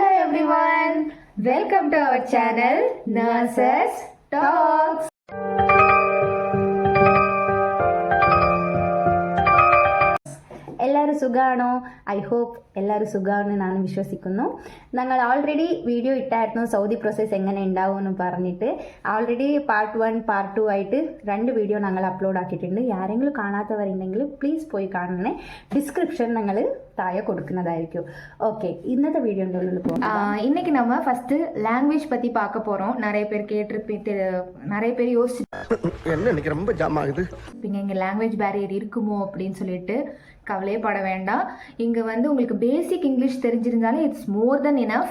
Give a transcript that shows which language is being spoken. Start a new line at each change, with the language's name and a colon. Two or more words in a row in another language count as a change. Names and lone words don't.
English: everyone, welcome to our channel Nurses Talks.
Malayalam: എല്ലാവരും സുഖമാണോ?
English: I hope
Malayalam: എല്ലാവരും സുഖമാണെന്ന് ഞാൻ വിശ്വസിക്കുന്നു. ഞങ്ങൾ ഓൾറെഡി വീഡിയോ ഇട്ടായിരുന്നു സൗദി പ്രോസസ്സ് എങ്ങനെ ഉണ്ടാവും എന്ന് പറഞ്ഞിട്ട്.
English: already part 1 part 2
Malayalam: ആയിട്ട് 2 വീഡിയോ ഞങ്ങൾ അപ്ലോഡ് ആക്കിയിട്ടുണ്ട്. ആരെങ്കിലും കാണാത്തവരുണ്ടെങ്കിൽ പ്ലീസ് പോയി കാണണേ. ഡിസ്ക്രിപ്ഷൻ ഞങ്ങൾ താഴെ കൊടുക്കുന്നതായിരിക്കും.
Tamil: ஓகே, இന്നത്തെ வீடியோல போறோம். இன்னைக்கு நம்ம
English: first language
Tamil: பத்தி பார்க்க போறோம். நிறைய பேர் கேட்டிருப்பீங்க, நிறைய பேர் யோசிச்சு என்ன எனக்கு ரொம்ப ஜாம் ஆகுது. இங்க
English: language barrier
Tamil: இருக்குமோ அப்படின்னு சொல்லிட்டு கவலையே பட வேண்டாம். இங்க வந்து உங்களுக்கு
English: basic English
Tamil: தெரிஞ்சிருந்தாலும்
English: it's more than enough.